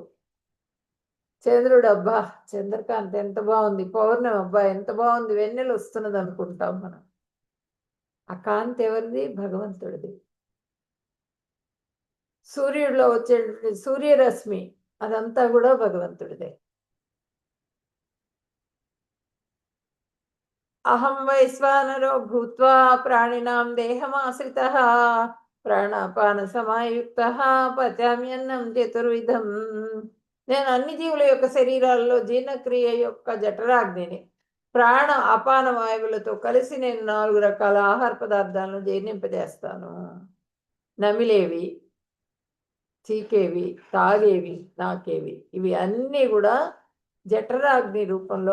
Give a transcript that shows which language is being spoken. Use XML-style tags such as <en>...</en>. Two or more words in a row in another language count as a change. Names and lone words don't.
<te>చంద్రుడు అబ్బా చంద్రకాంత్ ఎంత బాగుంది, పౌర్ణమి అబ్బా ఎంత బాగుంది, వెన్నెలు వస్తున్నది అనుకుంటాం మనం. ఆ కాంతి ఎవరిది? భగవంతుడిది. సూర్యుడిలో వచ్చే సూర్యరశ్మి అదంతా కూడా భగవంతుడిదే.</te> <sa>अहं वैश्वानरो भूत्वा प्राणिनां देहमाश्रितः प्राणापान समायुक्तः पचाम्यन्नं चतुर्विधम्.</sa> <te>నేను అన్ని జీవుల యొక్క శరీరాల్లో జీర్ణక్రియ యొక్క జఠరాగ్నిని, ప్రాణ అపాన వాయువులతో కలిసి నేను 4 రకాల ఆహార పదార్థాలను జీర్ణింపజేస్తాను. నమిలేవి, చీకేవి, తాగేవి, నాకేవి, ఇవి అన్నీ కూడా జఠరాగ్ని రూపంలో.</te>